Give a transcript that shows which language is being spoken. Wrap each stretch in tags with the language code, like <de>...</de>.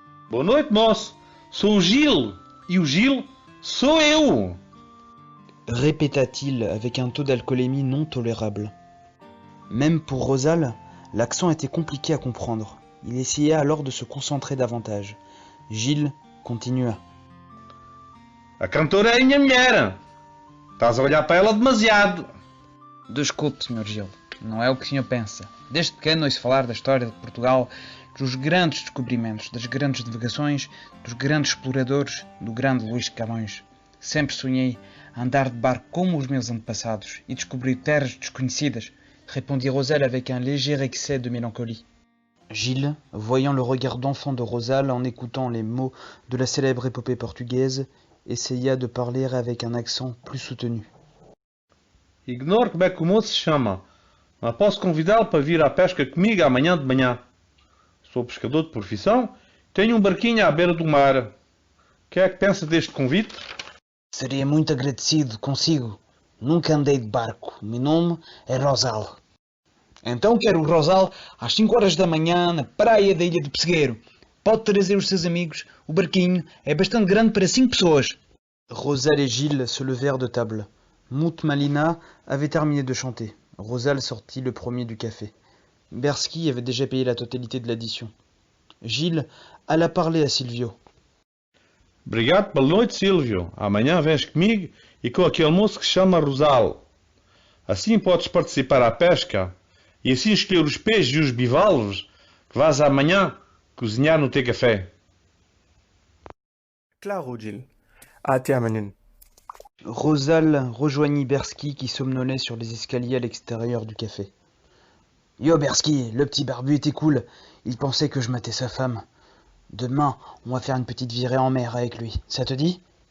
<pt>Boa noite, moço. Sou o Gilles. E o Gilles sou eu.</pt> <fr>Répéta-t-il avec un taux d'alcoolémie non tolérable. Même pour Rosal, l'accent était compliqué à comprendre. Il essaya alors de se concentrer davantage. Gilles continua.</fr> <pt>A cantora é a minha mulher. Estás a olhar para ela demasiado. Desculpe, Sr. Gil, não é o que o senhor pensa. Desde pequeno ouço falar da história de Portugal, dos grandes descobrimentos, das grandes navegações, dos grandes exploradores, do grande Luís de Camões. Sempre sonhei andar de barco como os meus antepassados e descobrir terras desconhecidas,</pt> <fr>répondit Rosal avec un léger excès de mélancolie. Gilles, voyant le regard d'enfant de Rosal en écoutant les mots de la célèbre épopée portugaise, essaya de parler avec un accent plus soutenu.</fr> <pt>Ignoro como é que o moço se chama, mas posso convidá-lo para vir à pesca comigo amanhã de manhã. Sou pescador de profissão, tenho um barquinho à beira do mar. O que é que pensa deste convite? Seria muito agradecido consigo. Nunca andei de barco. Meu nome é Rosal. Então quero o Rosal às 5 horas da manhã na praia da Ilha de Pessegueiro. Pode trazer os seus amigos. O barquinho é bastante grande para 5 pessoas.</pt> <fr>Rosal et Gilles se levèrent de table. Mout Malina avait terminé de chanter. Rosal sortit le premier du café. Bersky avait déjà payé la totalité de l'addition. Gilles alla parler à Silvio.</fr> <pt>Obrigado pela noite, Silvio. Amanhã vens comigo e com aquele moço que se chama Rosal. Assim podes participar à pesca e assim escolher os peixes e os bivalves que vais amanhã cozinhar no teu café. Claro, Gilles. Até amanhã.</pt> <fr>Rosal rejoignit Bersky qui somnolait sur les escaliers à l'extérieur du café. Yo Bersky, le petit barbu était cool. Il pensait que je matais sa femme. Demain, on va faire une petite virée en mer avec lui. Ça te dit?</fr>